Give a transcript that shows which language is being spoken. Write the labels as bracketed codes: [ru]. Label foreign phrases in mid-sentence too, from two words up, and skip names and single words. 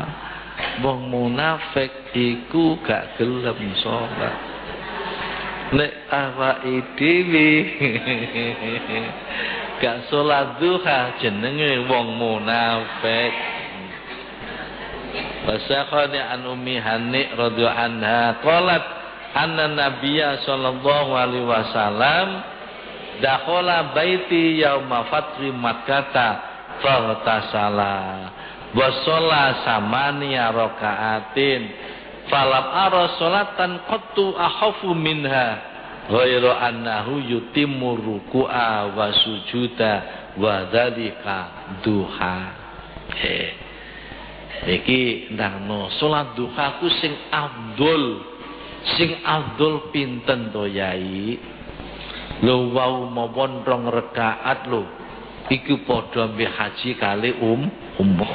[jv] Wong munafik iku gak gelem sholat. Nek awake dhewe gak sholat duha jenenge wong munafik. [ar] وسخاني عن أم هانئ رضي الله عنها قالت أن النبي صلى الله عليه وسلم دخل بيتي يوم فتح مكة فاغتسل وصلى ثماني ركعات فلم أر صلاة قط أخف منها غير أنه يتم الركوع والسجود وذلك ضحى. [jv] Iki ndangno salat duha ku sing afdol pinten to yai? Lho wau mawon 2 rakaat lho. Iku padha mbek haji kali umroh.